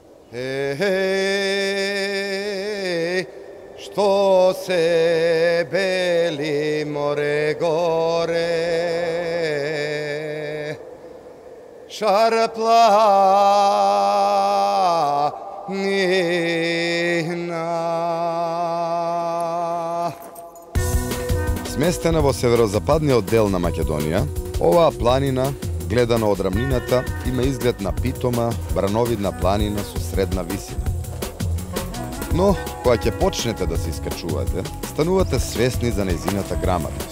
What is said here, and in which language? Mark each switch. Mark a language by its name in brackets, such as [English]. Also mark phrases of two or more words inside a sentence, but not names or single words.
[Macedonian] Хеј, што се бели море горе, шар планина. Сместена во северозападниот дел на Македонија, оваа планина, гледано од рамнината, има изглед на питома, брановидна планина со средна висина. Но, кога ќе почнете да се искачувате, станувате свесни за нејзината грамадност.